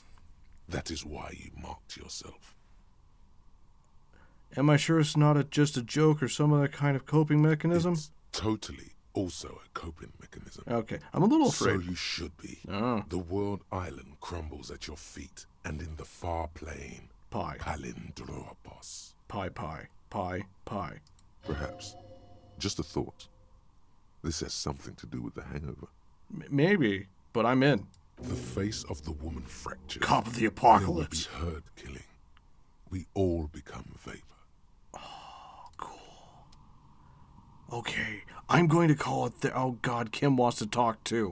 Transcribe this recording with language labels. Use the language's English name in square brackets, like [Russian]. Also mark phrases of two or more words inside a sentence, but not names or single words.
[English] That is why you marked yourself. Am I sure it's not just a joke or some other kind of coping mechanism? It's totally also a coping mechanism. Okay, I'm a little So afraid. you should be. Oh, The world island crumbles at your feet, and in the far plain, pie. Palindropos. Pie, pie. Pie, pie. Perhaps. Just a thought. This has something to do with the hangover. Maybe, but I'm in. The face of the woman fractures. Cop of the There will be apocalypse. herd killing. We all become vapor. Okay, I'm going to call it oh god, Kim wants to talk too.